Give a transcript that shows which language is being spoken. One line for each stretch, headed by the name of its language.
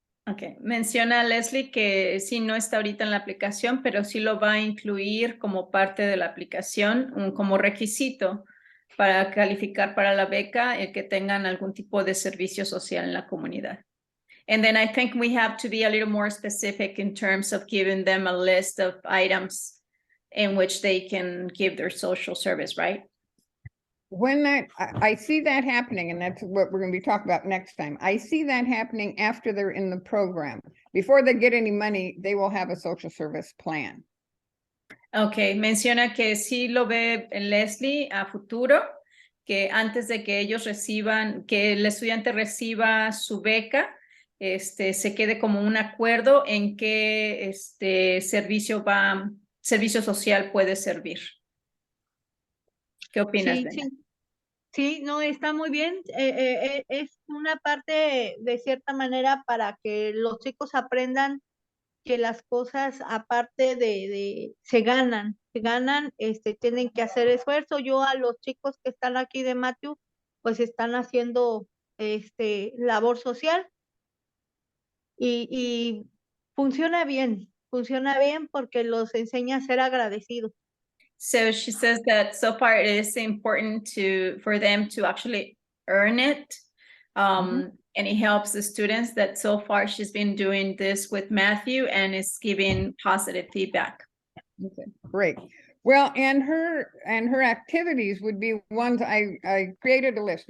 Spanish: Okay, menciona Leslie que sí, no está ahorita en la aplicación, pero sí lo va a incluir como parte de la aplicación, como requisito para calificar para la beca, el que tengan algún tipo de servicio social en la comunidad.
English: And then I think we have to be a little more specific in terms of giving them a list of items in which they can give their social service, right? When I see that happening, and that's what we're going to be talking about next time. I see that happening after they're in the program. Before they get any money, they will have a social service plan.
Spanish: Okay, menciona que sí lo ve Leslie a futuro, que antes de que ellos reciban, que el estudiante reciba su beca, se quede como un acuerdo en qué servicio social puede servir. ¿Qué opinas, Sí, Brenda? sí. Sí, no, está muy bien. Es una parte de cierta manera para que los chicos aprendan que las cosas aparte se ganan, tienen que hacer esfuerzo. Yo a los chicos que están aquí de Matthew, pues están haciendo labor social y funciona bien porque los enseña a ser agradecidos.
English: So she says that so far it is important for them to actually earn it. And it helps the students that so far she's been doing this with Matthew and is giving positive feedback. Okay, great. Well, and her activities would be ones I created a list.